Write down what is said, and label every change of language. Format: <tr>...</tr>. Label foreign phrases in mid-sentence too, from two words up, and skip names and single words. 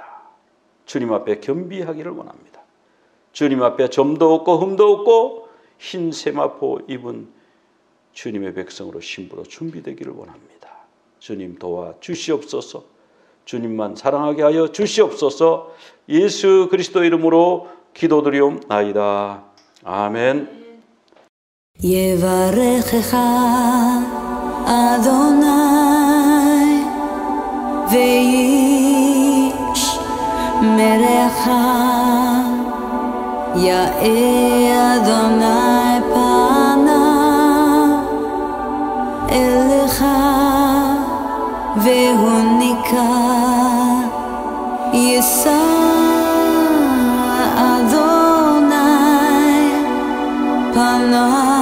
<ko>주님 앞에 겸비하기를 원합니다. 주님 앞에 점도 없고 흠도 없고 흰 세마포 입은 주님의 백성으로 신부로 준비되기를 원합니다. 주님 도와 주시옵소서. 주님만 사랑하게 하여 주시옵소서. 예수 그리스도 이름으로 기도드리옵나이다. 아멘.</ko> <he>יברכך אדוני וישמרך, יאר אדוני פניו אליך והוניקה, יישא אדוני פניו</he>